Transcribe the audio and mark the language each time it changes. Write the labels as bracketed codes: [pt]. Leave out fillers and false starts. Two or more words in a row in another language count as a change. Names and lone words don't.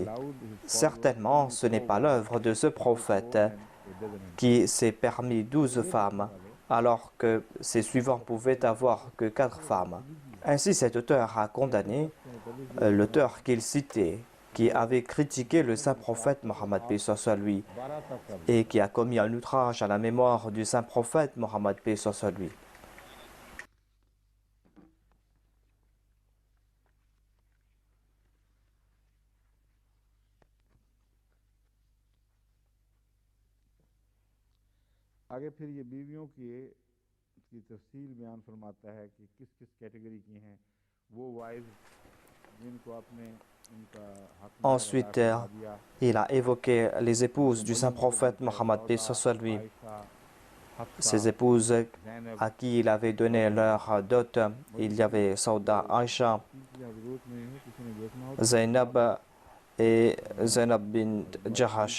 [fr] Certainement, ce n'est pas l'œuvre de ce prophète qui s'est permis 12 femmes, alors que ses suivants pouvaient avoir que 4 femmes. Ainsi, cet auteur a condamné l'auteur qu'il citait, qui avait critiqué le saint prophète Mohammed, paix soit lui, et qui a commis un outrage à la mémoire du saint prophète Mohammed, paix soit lui. [ur] آگے پھر یہ بیویوں کی تفصیل بیان فرماتا ہے کہ کس کس کیٹیگری کی ہیں وہ وائف جن کو آپ نے ان کا حق [fr] Ensuite, il a évoqué les épouses du saint prophète Mohammed, paix soit lui. Ces épouses à qui il avait donné leur dot, il y avait Sauda, Aïcha, Zainab et Zainab bint Jahash.